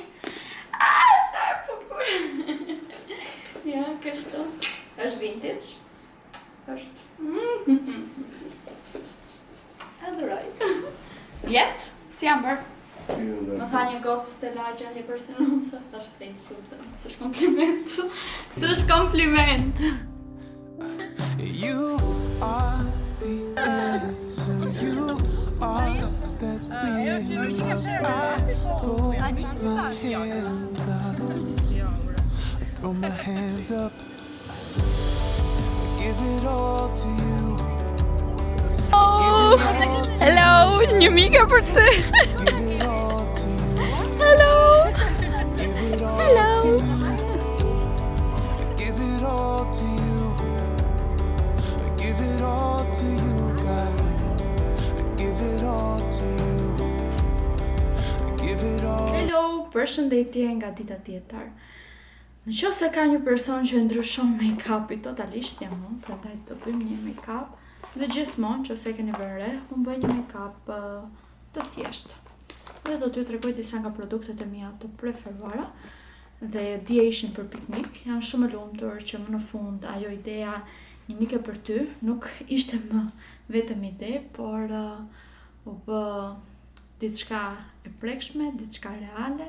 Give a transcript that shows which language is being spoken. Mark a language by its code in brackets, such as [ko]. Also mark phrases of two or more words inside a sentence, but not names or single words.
[sq] Sa e bukur. Ja, kështu. Është vintage. Është. Adoroj. Jet, si jam bërë? Më tha një gocë të lagja një personusa. [en] Tash thank you. [sq] S'është kompliment. S'është kompliment. [en] You are the answer. You are that real love. I throw my hands up. I throw my hands up. I give it all to you. [sq] Hello, një mika për ty. [en] Give it all to you. Hello. Give it all Hello. to you. I give it all to you. I give it all to you, God. I give it all to you. I give it all. [sq] Hello, përshëndetje nga dita tjetër. Në qoftë se ka një person që ndryshon make-up-i totalisht jam unë, prandaj do bëjmë një make-up. Dhe gjithmonë, që se keni vënë re, unë bëj një make-up të thjeshtë. Dhe do t'ju tregoj disa nga produktet e mia të preferuara. Dhe dje ishin për piknik. Jam shumë e lumtur që më në fund ajo ideja një mike për ty nuk ishte më vetëm ide, por u bë diçka e prekshme, diçka reale.